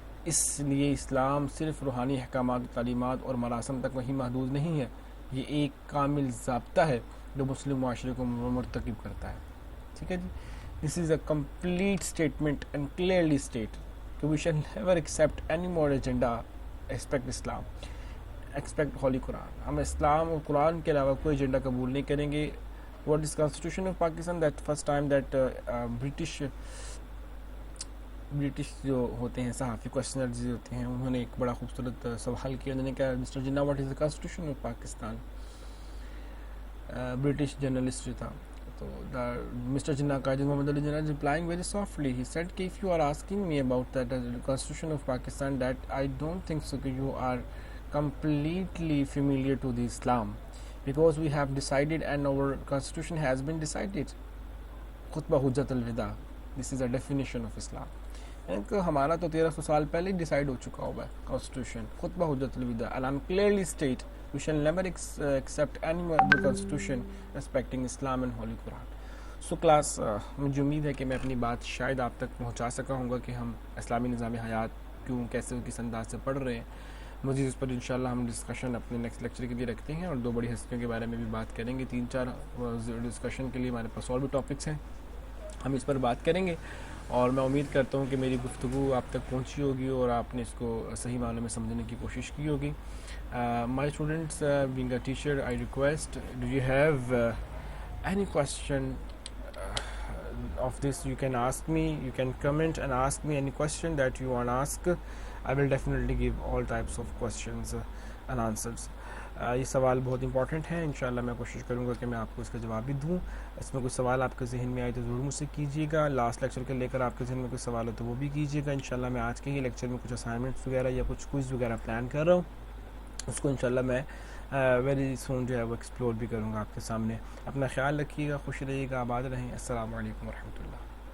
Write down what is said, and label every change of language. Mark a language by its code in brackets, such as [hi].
[ur] اس لیے اسلام صرف روحانی احکامات، تعلیمات اور مراسم تک وہی محدود نہیں ہے، یہ ایک کامل ضابطہ ہے جو مسلم معاشرے کو مرتکب کرتا ہے۔ ٹھیک ہے جی، [en] This is a complete statement and clearly state کہ we shall never accept any more agenda except اسلام، except holy قرآن۔ [ur] ہم اسلام اور قرآن کے علاوہ کوئی ایجنڈا قبول نہیں کریں گے۔ [en] What is Constitution of Pakistan? That first time that British [ur] British جو ہوتے ہیں صحافی کوشچنرز ہوتے ہیں انہوں نے ایک بڑا خوبصورت سوال کیا. انہوں نے کہا [en] Mr Jinnah what is the constitution of Pakistan. [ur] British journalist جو تھا تو mister Jinnah Quaid Muhammad Ali Jinnah [en] replying very softly he said کہ if you are asking me about the constitution of Pakistan that I don't think so کہ you are completely familiar to the Islam because we have decided and our constitution has been decided. خطبہ حجت الوداع, this is a definition of Islam. [ur] ہمارا تو 1300 سال پہلے decide ہو چکا ہوا ہے کانسٹیٹیوشن, [en] خطبہ حجت الوداع, and I'm clearly state we shall never accept any other constitution respecting Islam and Holy Quran. [ur] So class, مجھے امید ہے کہ میں اپنی بات شاید آپ تک پہنچا سکا ہوں گا کہ ہم اسلامی نظام حیات کیوں کیسے کس انداز سے پڑھ رہے ہیں. مزید اس پر انشاءاللہ ہم ڈسکشن اپنے نیکسٹ لیکچر کے لیے رکھتے ہیں اور 2 بڑی ہستیوں کے بارے میں بھی بات کریں گے. 3-4 ڈسکشن کے لیے ہمارے پاس اور بھی ٹاپکس ہیں, ہم اس پر بات کریں گے اور میں امید کرتا ہوں کہ میری گفتگو آپ تک پہنچی ہوگی اور آپ نے اس کو صحیح معنوں میں سمجھنے کی کوشش کی ہوگی. [en] My students, being a teacher, I request, do you have any question of this? You can ask me, you can comment and ask me any question that you want to ask. I will definitely give all types of questions and answers. [ur] یہ سوال بہت important ہے, انشاءاللہ میں کوشش کروں گا کہ میں آپ کو اس کا جواب بھی دوں. اس میں کوئی سوال آپ کے ذہن میں آئے تو ضرور مجھ سے کیجیے گا. لاسٹ لیکچر کے لے کر آپ کے ذہن میں کوئی سوال ہو تو وہ بھی کیجیے گا. انشاءاللہ میں آج کے ہی لیکچر میں کچھ اسائنمنٹس وغیرہ یا کچھ کوئز وغیرہ پلان کر رہا ہوں, اس کو انشاءاللہ میں ویری سون جو ہے وہ ایکسپلور بھی کروں گا آپ کے سامنے. اپنا خیال رکھیے گا, خوش رہیے گا, آباد رہیں. السلام علیکم ورحمۃ اللہ.